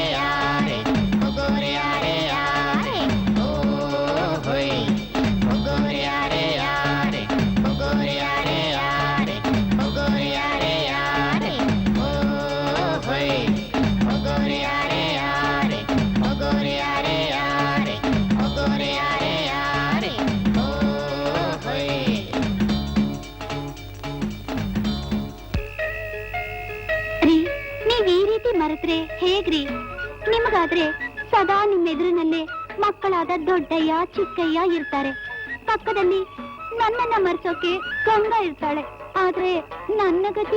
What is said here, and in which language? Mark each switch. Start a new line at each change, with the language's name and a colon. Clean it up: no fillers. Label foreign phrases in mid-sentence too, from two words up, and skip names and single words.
Kannada: ಯಾರೆ ಹೋಗೋರೆ ಯಾರೆ ಯಾರೆ ಓ ಹೋಯ್ ಹೋಗೋರೆ ಯಾರೆ ಯಾರೆ ಹೋಗೋರೆ ಯಾರೆ ಯಾರೆ ಹೋಗೋರೆ ಯಾರೆ ಯಾರೆ ಓ ಹೋಯ್ ಹೋಗೋರೆ ಯಾರೆ ಯಾರೆ ಹೋಗೋರೆ ಯಾರೆ ಯಾರೆ ಹೋಗೋರೆ ಯಾರೆ ಯಾರೆ ಓ ಹೋಯ್ ರೀ ನೀವ್ ಈ ರೀತಿ ಮರೆತ್ರೆ ಹೇಗ್ರಿ ನಿಮಗಾದ್ರೆ ಸದಾ ನಿಮ್ಮೆದುರಿನಲ್ಲೇ ಮಕ್ಕಳಾದ ದೊಡ್ಡಯ್ಯ ಚಿಕ್ಕಯ್ಯ ಇರ್ತಾರೆ ಪಕ್ಕದಲ್ಲಿ ನನ್ನನ್ನ ಮರೆಸೋಕೆ ಗಂಗಾ ಇರ್ತಾಳೆ ಆದ್ರೆ ನನ್ನ ಗತಿ